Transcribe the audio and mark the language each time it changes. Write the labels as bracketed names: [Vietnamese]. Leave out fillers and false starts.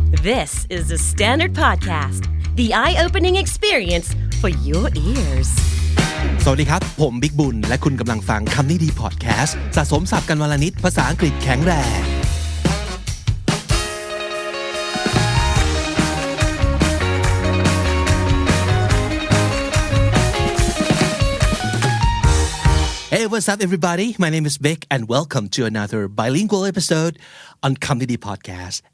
[English] This is the Standard Podcast, the eye-opening experience for your ears. [Thai] สวัสดีครับผมบิ๊กบุญและคุณกำลังฟังคำนี้ดีพอดแคสต์สะสมศัพท์กันวันละนิดภาษาอังกฤษแข็งแรง [English] Hey, what's up, everybody? My name is Vic, and welcome to another bilingual episode on Comedy Podcast.